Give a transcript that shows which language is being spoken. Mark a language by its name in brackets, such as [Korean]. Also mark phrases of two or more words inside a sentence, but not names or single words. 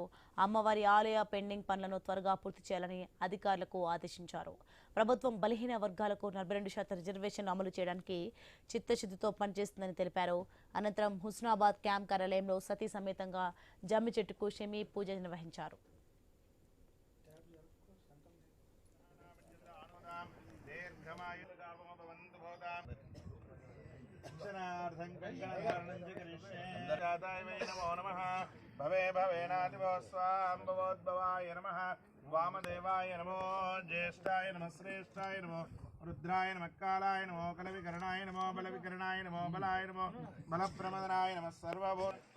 [Telugu] అమ్మవారి ఆలయ పెండింగ్ పనులను త్వరగా పూర్తి చేయాలని అధికారులకు ఆదేశించారు. ప్రభుత్వం బలహీన వర్గాలకు 42% రిజర్వేషన్లు అమలు చేయడానికి చిత్తశుద్ధితో పనిచేస్తుందని తెలిపారు. అనంతరం హుస్నాబాద్ క్యాంప్ కార్యాలయంలో సతీ సమేతంగా జమ్మి చెట్టుకు షమీ పూజ నిర్వహించారు. [Sanskrit] भवे भवेनादिभवस्वाम्भवोद्भवाय नमः वामदेवाय नमो ज्येष्ठाय नमः श्रेष्ठाय नमो रुद्राय नमः कालाय नमो कलविकरणाय नमो बलविकरणाय नमो बलाय नमो बलप्रमदनाय नमः सर्वभूत